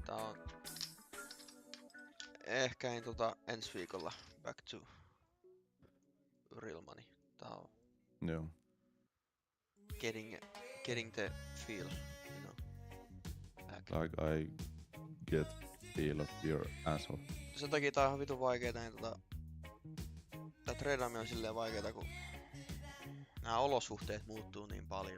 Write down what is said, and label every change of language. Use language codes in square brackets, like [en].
[fi] Tää on ehkä ensi viikolla [en] back to real money. [fi] Tää on Joo. [en] getting the feel, you know. Back. Like I get feel of your asshole. [fi] Sen takia tää on ihan vitun vaikeeta, niin tää treidaaminen on silleen vaikeeta, kun nää olosuhteet muuttuu niin paljon.